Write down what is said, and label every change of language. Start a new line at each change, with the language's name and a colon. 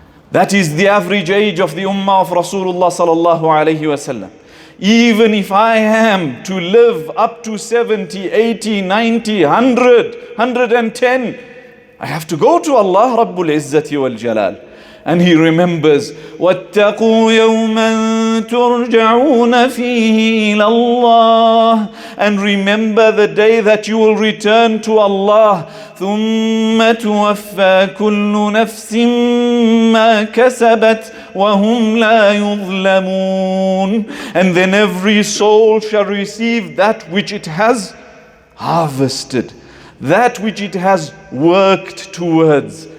English: That is the average age of the ummah of Rasulullah sallallahu alayhi wasallam. Even if I am to live up to 70, 80, 90, 100, 110, I have to go to Allah Rabbul Izzati wal Jalal. And he remembers,
Arabic: وَاتَّقُوا يَوْمًا تُرْجَعُونَ فِيهِ إِلَى اللَّهِ.
English: And remember the day that you will return to Allah.
Arabic: ثُمَّ تُوَفَّى كُلُّ نَفْسٍ مَا كَسَبَتْ وَهُمْ لَا يُظْلَمُونَ.
English: And then every soul shall receive that which it has harvested, that which it has worked towards.